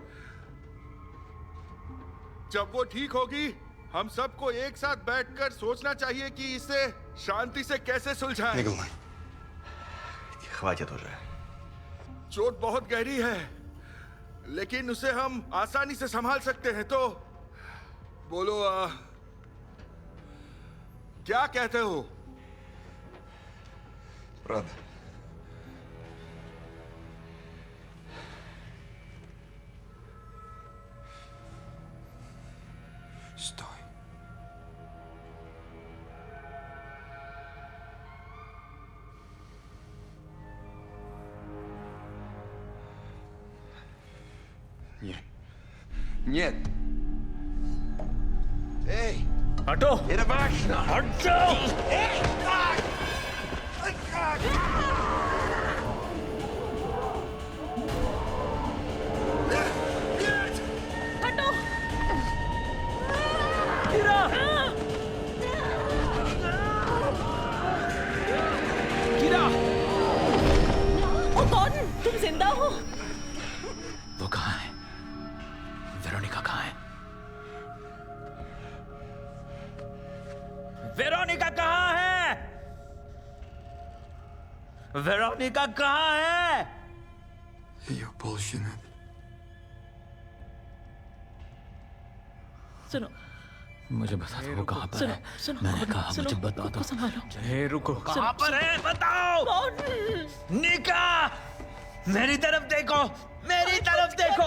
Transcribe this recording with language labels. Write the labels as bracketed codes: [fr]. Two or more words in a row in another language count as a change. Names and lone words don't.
[hi] जब वो ठीक होगी, हम सबको एक साथ बैठकर सोचना चाहिए कि इसे शांति से कैसे सुलझाएं। [ru] Хватит уже. [hi] चोट बहुत गहरी है, लेकिन उसे हम आसानी से संभाल सकते हैं। तो बोलो, क्या कहते हो? [ru] Правда. Стой. Нет. Нет. Эй! [hi] हटो! [ru] Это важно! [hi] हटो! [ru] Эй! Так! Так! Нет! [hi] हटो! कीरा! कीरा! ओ कौन? तुम जिंदा हो? वो कहाँ है? वेरोनिका कहाँ है? वेरोनिका कहाँ है? वेरोनिका कहाँ है? [ru] Ее полщины. [hi] सुनो मुझे बता दो वो कहाँ पर सुनो है। सुनो मैंने कहा सुनो, मुझे बता खुद दो। को संभालो। हे रुको। कहाँ पर है? बताओ। कौन? निका! मेरी तरफ देखो, मेरी तरफ देखो।